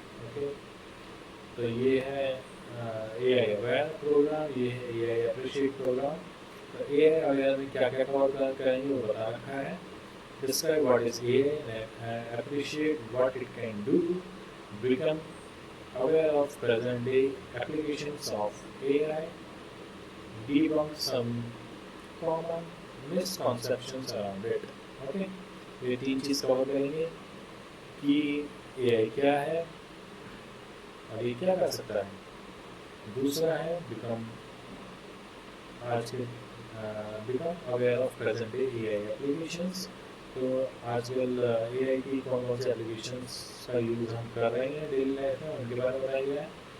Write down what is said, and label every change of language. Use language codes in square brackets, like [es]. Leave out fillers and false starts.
[hi] Okay, तो ये है AI अवेयर प्रोग्राम, ये है AI अप्रिशिएट प्रोग्राम। तो AI अवेयर में क्या क्या कवर करेंगे वो बता रखा है। [en] Describe what is AI, appreciate what it can do, become aware of present day applications of AI, debunk some common misconceptions around it. [hi] Okay, ये 3 चीज़ कवर करेंगे कि AI क्या है और ये क्या कर सकता है। दूसरा है बिकम, आज के become aware of present day AI applications. तो आजकल AI की कौन कौन सी एप्लीकेशंस का यूज़ हम कर रहे हैं डेली लाइफ में, उनके बारे में बताया गया है।